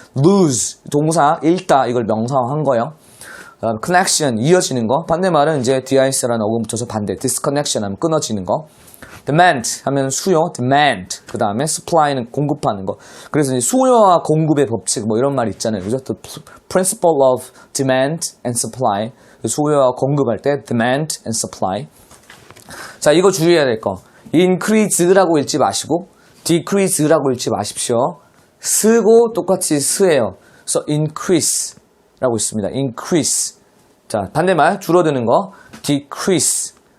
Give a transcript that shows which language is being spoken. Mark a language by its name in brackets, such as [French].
[Korean] lose 동사 잃다, 이걸 명사화한 거예요. connection, 이어지는 거. 반대말은 이제 dis라는 어근 붙여서 반대. disconnection 하면 끊어지는 거. demand 하면 수요, demand. 그 다음에 supply는 공급하는 거. 그래서 이제 수요와 공급의 법칙 뭐 이런 말 있잖아요. 그죠? [English] The principle of demand and supply. [Korean] 수요와 공급할 때 [English] demand and supply. [Korean] 자, 이거 주의해야 될 거. increase라고 읽지 마시고 decrease라고 읽지 마십시오. 쓰고 똑같이 쓰예요. 그래서 increase. 라고 있습니다. increase. 자, 반대말 줄어드는 거 decrease.